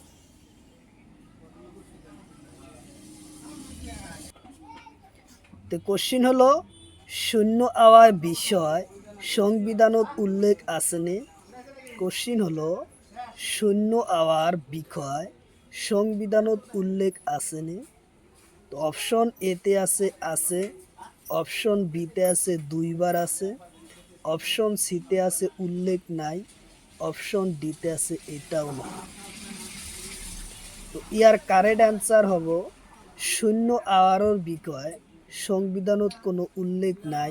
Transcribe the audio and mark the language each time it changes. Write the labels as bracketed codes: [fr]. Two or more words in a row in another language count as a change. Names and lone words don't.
[as] তো কোশ্চিন হলো শূন্য আওয়ার বিষয় সংবিধানত উল্লেখ আছে নে? কোশ্চিন হলো শূন্য আওয়ার বিষয় সংবিধানত উল্লেখ আছেনে? তো অপশন এতে আছে, অপশন বিতে আছে দুইবার আছে, অপশন সিতে আছে উল্লেখ নাই, অপশন ডিতে আছে এটাও না। তো ইয়ার [en] correct answer [as] হব শূন্য আওয়ারর বিষয় সংবিধানত কোনো উল্লেখ নাই।